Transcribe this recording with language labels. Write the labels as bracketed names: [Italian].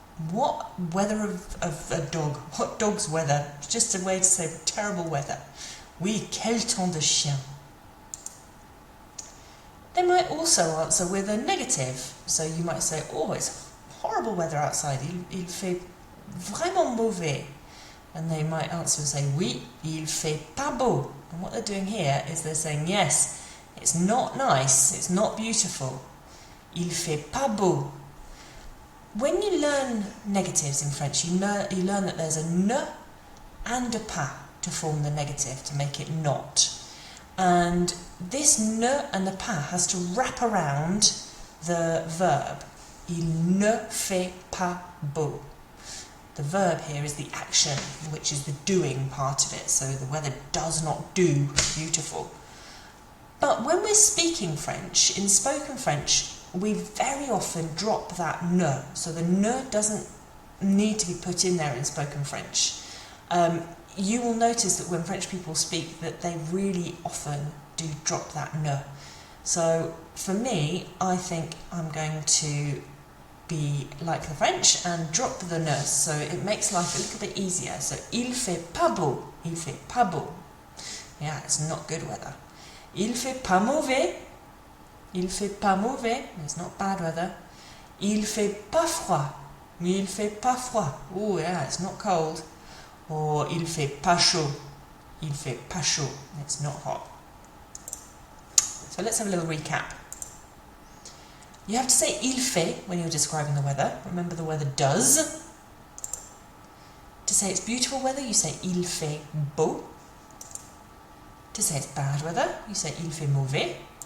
[English] What weather of a dog. What dog's weather. It's just a way to say terrible weather. [French] Oui, quel temps de chien. [English] They might also answer with a negative. So you might say, oh, it's horrible weather outside. [French] Il fait vraiment mauvais. [English] And they might answer and say, [French] oui, il fait pas beau. [English] And what they're doing here is they're saying, yes, it's not nice, it's not beautiful. [French] Il fait pas beau. [English] When you learn negatives in French, you learn that there's a ne and a pas to form the negative, to make it not. And this ne and the pas has to wrap around the verb. [French] Il ne fait pas beau. [English] The verb here is the action, which is the doing part of it, so the weather does not do beautiful. But when we're speaking French, in spoken French, we very often drop that ne, so the ne doesn't need to be put in there in spoken French. You will notice that when French people speak that they really often do drop that ne. So for me, I think I'm going to be like the French and drop the ne, so it makes life a little bit easier. [French] So il fait pas beau, il fait pas beau. [English] Yeah, it's not good weather. [French] Il fait pas mauvais, il fait pas mauvais, [English] it's not bad weather. [French] Il fait pas froid, il fait pas froid. [English] Oh yeah, it's not cold. [French] Or il fait pas chaud, il fait pas chaud, [English] it's not hot. So let's have a little recap. You have to say il fait when you're describing the weather. Remember the weather does. To say it's beautiful weather, you say [French] il fait beau. [English] To say it's bad weather, you say [French] il fait mauvais.